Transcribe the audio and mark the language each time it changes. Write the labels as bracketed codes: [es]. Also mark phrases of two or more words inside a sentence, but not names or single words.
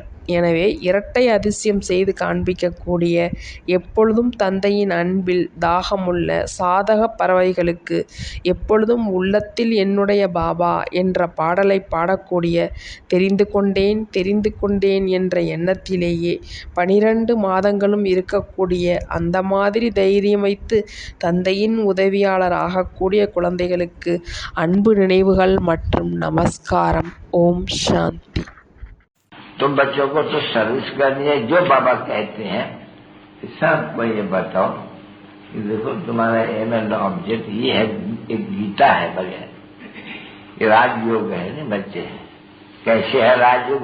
[ta] எனவே இரட்டை அதிசயம் செய்து காண்பிக்கக்கூடிய, எப்பொழுதும் தந்தையின் அன்பில் தாகமுள்ள சாதக பறவைகளுக்கு எப்பொழுதும் உள்ளத்தில் என்னுடைய பாபா என்ற பாடலை பாடக்கூடிய, தெரிந்து கொண்டேன் தெரிந்து கொண்டேன் என்ற எண்ணத்திலேயே 12 மாதங்களும் இருக்கக்கூடிய, அந்த மாதிரி தைரியம் வைத்து தந்தையின் உதவியாளர் ஆகக்கூடிய குழந்தைகளுக்கு அன்பு நினைவுகள் மற்றும் நமஸ்காரம். ஓம் சாந்தி. [hi] तो बच्चों को तो सर्विस करनी है, जो बाबा कहते हैं सबको ये बताओ कि देखो तुम्हारा [en] aim and object [hi] ये है, एक गीता है बढ़िया, ये राजयोग है ना बच्चे। कैसे है राजयोग?